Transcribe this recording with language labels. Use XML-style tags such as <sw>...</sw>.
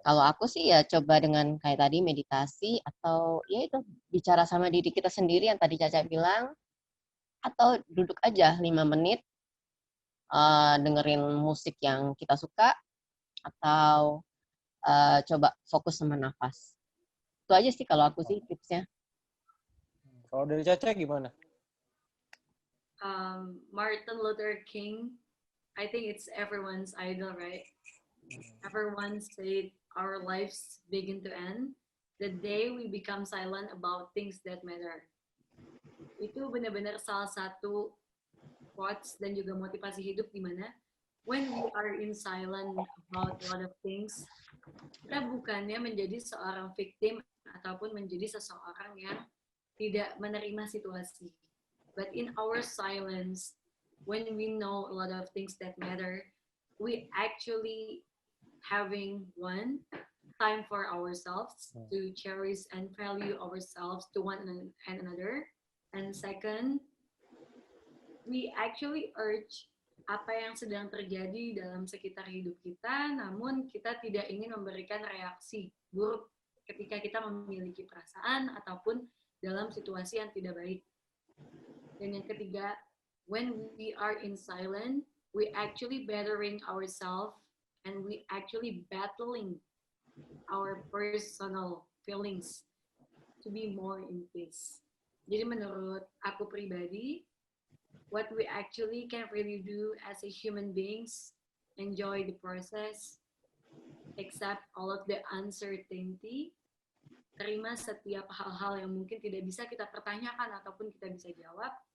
<id>Kalau aku sih ya coba dengan kayak tadi meditasi atau ya itu bicara sama diri kita sendiri yang tadi Caca bilang, atau duduk aja 5 menit dengerin musik yang kita suka atau coba fokus sama nafas. Itu aja sih kalau aku sih tipsnya. Kalau dari Caca gimana?</id> <en>Martin Luther King, I think it's everyone's idol, right? Everyone said our lives begin to end the day we become silent about things that matter.</en> <id>Itu benar-benar salah satu quotes dan juga motivasi hidup di mana</id> <en>when we are in silent about a lot of things,</en> <id>kita bukannya menjadi seorang victim ataupun menjadi seseorang yang tidak menerima situasi.</id> <en>But in our silence, when we know a lot of things that matter, we actually having one time for ourselves to cherish and value ourselves to one and another. And second, we actually urge</en> <id>apa yang sedang terjadi dalam sekitar hidup kita, namun kita tidak ingin memberikan reaksi buruk ketika kita memiliki perasaan ataupun dalam situasi yang tidak baik. Dan yang ketiga,</id> <en>when we are in silence, we actually bettering ourselves and we actually battling our personal feelings to be more in peace.</en> <id>Jadi menurut aku pribadi,</id> <en>what we actually can really do as a human beings, enjoy the process, accept all of the uncertainty,</en> <id>terima setiap hal-hal yang mungkin tidak bisa kita pertanyakan ataupun kita bisa jawab,</id>